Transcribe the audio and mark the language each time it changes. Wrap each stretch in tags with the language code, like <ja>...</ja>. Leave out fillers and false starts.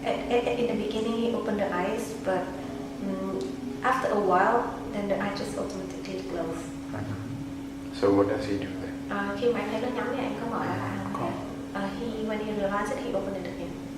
<en>In the beginning he opened the eyes, but after a while, then the eyes just automatically close. So what does he do then?</en> <vi>Khi mà anh thấy nó nhắm thì anh có mở lại không?</vi> <en>When he realized it, he opened it again.</en>